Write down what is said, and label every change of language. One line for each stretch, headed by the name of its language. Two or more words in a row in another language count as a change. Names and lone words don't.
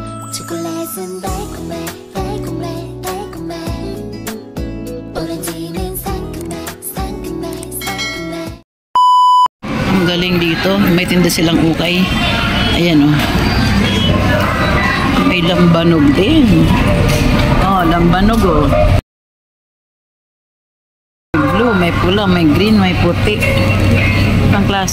Korean: 초콜릿은 달콤해 달콤해 달콤해 오렌지는 상큼해 상큼해 상큼해.
Filipino: Ang galing dito, may tinda silang ukay. Ayan oh. May lambanog din. Oh, lambanog oh. May blue, may pula, may green, may puti. Ang klase.